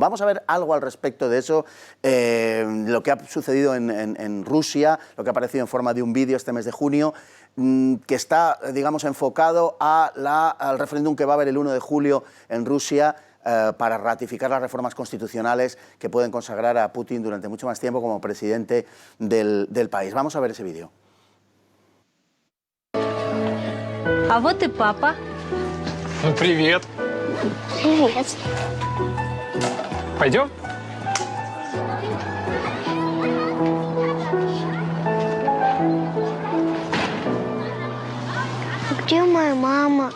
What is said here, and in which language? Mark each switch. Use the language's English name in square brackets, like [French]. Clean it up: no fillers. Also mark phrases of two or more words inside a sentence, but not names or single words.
[Spanish] Vamos a ver algo al respecto de eso, lo que ha sucedido en Rusia, lo que ha aparecido en forma de un vídeo este mes de junio, que está, digamos, enfocado al referéndum que va a haber el 1 de julio en Rusia para ratificar las reformas constitucionales que pueden consagrar a Putin durante mucho más tiempo como presidente del país. Vamos a ver ese vídeo. [Russian] А вот и папа. Привет. Привет. Пойдем? Где моя мама?